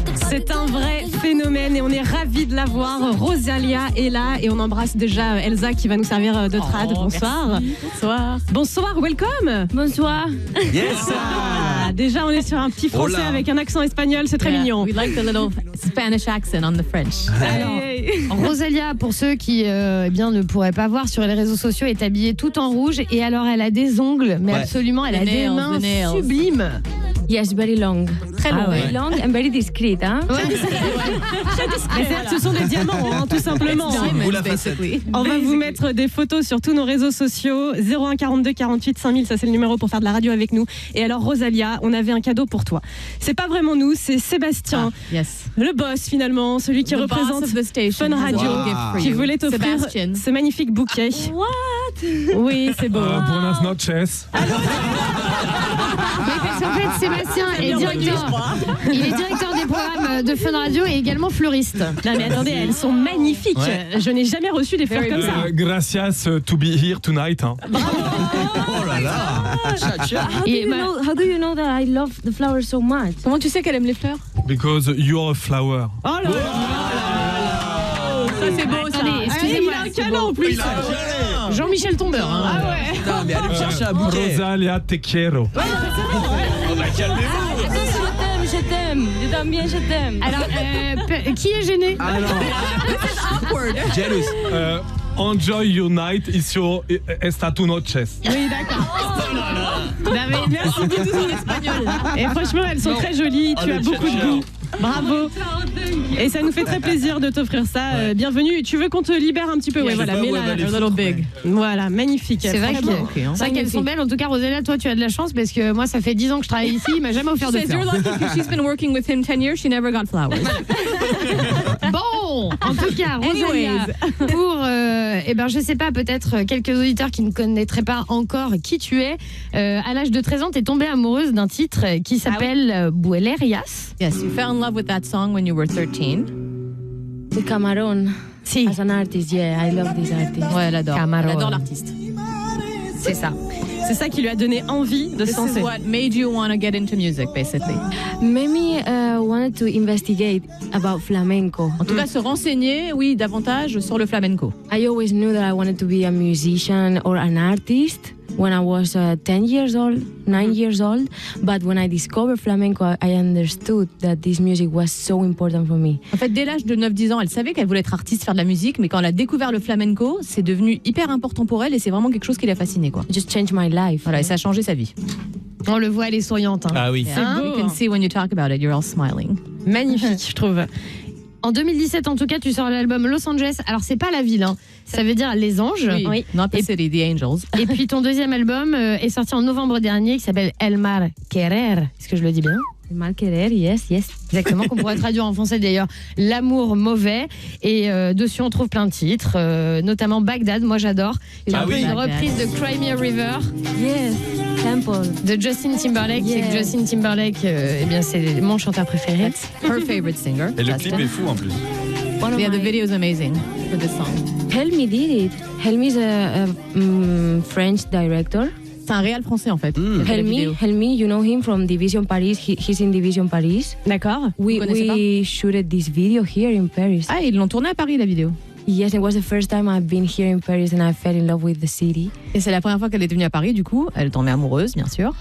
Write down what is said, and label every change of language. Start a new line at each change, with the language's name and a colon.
French: C'est un vrai phénomène et on est ravis de la voir. Rosalia est là et on embrasse déjà Elsa qui va nous servir de trad. Bonsoir. Merci. Bonsoir. Bonsoir, welcome. Bonsoir.
English: Yes.
French: Déjà, on est sur un petit français avec un accent espagnol, c'est très mignon.
English: We like the little Spanish accent on the French.
French: Alors, Rosalia, pour ceux qui ne pourraient pas voir sur les réseaux sociaux, est habillée tout en rouge et alors elle a des ongles, mais absolument, elle a des mains sublimes.
English: Yes, very long.
French: Très long.
English: Very long and very discreet, hein?
French: Très discret. Ce sont des diamants, tout simplement. On va vous mettre des photos sur tous nos réseaux sociaux. 01 42 48 5000, ça c'est le numéro pour faire de la radio avec nous. Et alors Rosalia, on avait un cadeau pour toi. C'est pas vraiment nous, c'est Sébastien, le boss finalement, celui qui représente Fun Radio, qui voulait t'offrir ce magnifique bouquet. What? Oui, c'est beau.
Spanish: Buenas noches.
French: Mais parce qu'en fait, Sébastien est directeur. Il est directeur des programmes de Fun Radio et également fleuriste. Non mais attendez, elles sont magnifiques. Je n'ai jamais reçu des fleurs comme ça.
English: Gracias to be here tonight. Hein.
French: Oh là là.
English: How do you know that I love the flowers so much?
French: Comment tu sais qu'elle aime les fleurs?
English: Because you're a flower.
French: Oh là là. Ça c'est beau ça. Excusez-moi, il a un câlin en plus. Jean-Michel Tombeur. Ah ouais. Putain, mais allez me chercher un bouquet.
Spanish: Rosalia, te quiero.
French: Je t'aime. Je t'aime bien, je t'aime. Alors, qui est gêné?
English: Awkward. Jealous. Enjoy your night
Spanish: esta tu noches.
French: Oui, d'accord. Merci beaucoup en espagnol. Et franchement, elles sont très jolies. Tu as beaucoup de goût. Bravo. Et ça nous fait très plaisir de t'offrir ça. Bienvenue. Tu veux qu'on te libère un petit peu? Ouais, voilà. Mets-la
English: a little big.
French: Voilà, magnifique. C'est vrai qu'elles sont belles. En tout cas, Rosalia, toi, tu as de la chance parce que moi, ça fait 10 ans que je travaille ici. Il m'a jamais offert de fleurs.
English: You're lucky because she's been working with him 10 years. She never got flowers.
French: Bon, en tout cas, Rosalia, pour, je sais pas, peut-être quelques auditeurs qui ne connaîtraient pas encore qui tu es, à l'âge de 13 ans, t'es tombée amoureuse d'un titre qui s'appelle Buelerias.
English: Yes, you fell in love with that song when you were 13. The Camarón. Si. As an artist, yeah, I love this artist.
French: Ouais, elle adore. Camarón. Elle adore l'artiste. C'est ça. C'est ça qui lui a donné envie de se lancer.
English: This is what made you want to get into music, basically. Maybe wanted to investigate about flamenco.
French: En tout cas, se renseigner, oui, davantage sur le flamenco.
English: I always knew that I wanted to be a musician or an artist when I was 10 years old, 9 years old. But when I discovered flamenco, I understood that this music was so important for me.
French: En fait, dès l'âge de 9-10 ans, elle savait qu'elle voulait être artiste, faire de la musique, mais quand elle a découvert le flamenco, c'est devenu hyper important pour elle et c'est vraiment quelque chose qui l'a fascinée, quoi.
English: It just changed my life.
French: Voilà, et ça a changé sa vie. On le voit, elle est souriante. Hein. Ah oui. C'est beau.
English: You can see when you talk about it, you're all smiling.
French: Magnifique, je trouve. En 2017, en tout cas, tu sors l'album Los Angeles. Alors, c'est pas la ville, hein. Ça veut dire les anges.
English: Oui. Not the city, the angels.
French: Et puis, ton deuxième album est sorti en novembre dernier, qui s'appelle El Mal Querer. Est-ce que je le dis bien?
English: El Mal Querer, yes.
French: Exactement, qu'on pourrait traduire en français d'ailleurs, L'amour mauvais. Et dessus, on trouve plein de titres, notamment Bagdad, moi j'adore. Une reprise de Cry Me a River.
English: Yes, Temple.
French: De Justin Timberlake.
English: Yeah.
French: C'est que Justin Timberlake, c'est mon chanteur préféré.
English: Her favorite singer.
French: Et le clip est fou en plus.
English: Yeah, the video is amazing for this song. Helmi did it. Helmi is a French director.
French: C'est un réal français en fait.
English: Helmi, you know him from Division Paris. He's in Division Paris.
French: D'accord.
English: We shooted this video here in Paris.
French: Ah, ils l'ont tourné à Paris la vidéo.
English: Yes, it was the first time I've been here in Paris and I fell in love with the city.
French: Et c'est la première fois qu'elle est venue à Paris, du coup, elle est tombée amoureuse, bien sûr.